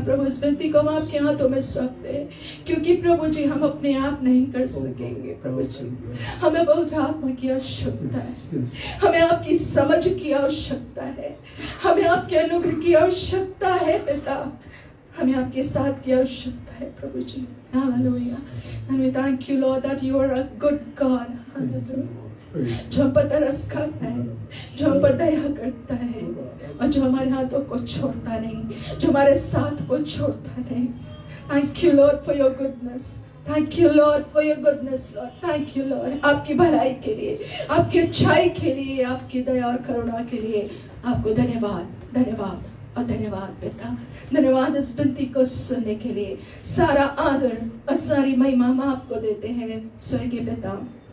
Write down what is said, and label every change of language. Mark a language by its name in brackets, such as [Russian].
[Hindi] प्रभु इस विनती को हम आपके हाथों में सौंपते हैं, क्योंकि प्रभु जी हम अपने आप नहीं कर सकेंगे प्रभु जी, हमें बहुत आत्मा की आवश्यकता है, हमें आपकी समझ की आवश्यकता है, हमें आपके अनुग्रह की आवश्यकता है पिता, हमें आपके साथ की आवश्यकता है प्रभु जी। Hallelujah. [English] And we thank you Lord that you are a good God. Hallelujah. [Hindi] जो हम पर तरस खाता है, जो हम पर दया करता है, और जो हमारे हाथों को छोड़ता नहीं, जो हमारे साथ को छोड़ता नहीं। [English] Thank you Lord for your goodness. Thank you Lord for your goodness Lord. Thank you Lord. [Hindi] आपकी भलाई के लिए, आपकी अच्छाई के लिए, आपकी दया और करुणा के लिए आपको धन्यवाद, धन्यवाद और धन्यवाद पिता। धन्यवाद इस विनती को सुनने के लिए। सारा आदर और सारी महिमा हम आपको देते हैं स्वर्गीय पिता,